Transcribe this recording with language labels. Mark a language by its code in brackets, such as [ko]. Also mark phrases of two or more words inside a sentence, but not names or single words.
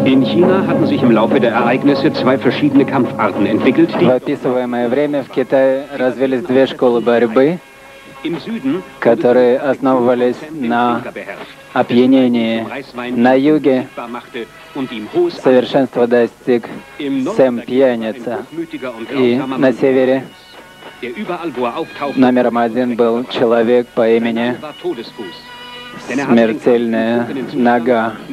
[de] China hatten sich im Laufe der Ereignisse zwei verschiedene Kampfarten entwickelt, die [ru] В описываемое время в Китае развились две школы борьбы, [de] im Süden [ru] которые основывались на опьянении. На юге совершенство достиг Сэм Пьяница, и на севере номером один был человек по имени Смертельная нога.